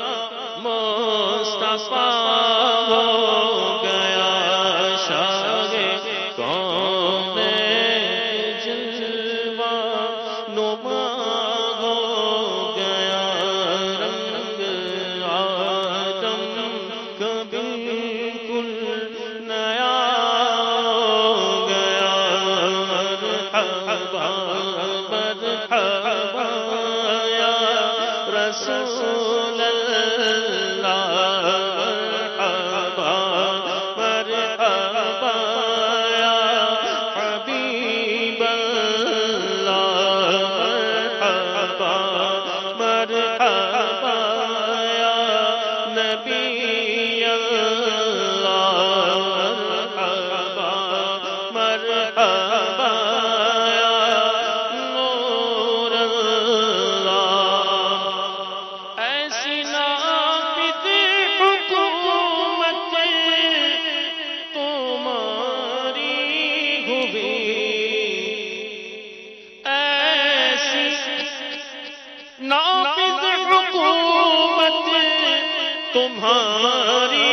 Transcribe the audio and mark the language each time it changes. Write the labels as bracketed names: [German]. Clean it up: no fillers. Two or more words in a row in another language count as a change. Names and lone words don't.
[Urdu] مصطفیٰ ہو گیا شاہ کون جلوہ نما ہو گیا رنگ آدم کا بالکل نیا ہو گیا [Arabic] مرحبا مرحبا رسول اللہ مرحبا مرحبا یا حبیب اللہ مرحبا مرحبا یا نبی اللہ مرحبا مرحبا یا نور اللہ [Urdu] ایسی نافذ حکومت تمہاری ہوئی ایسی نافذ حکومت تمہاری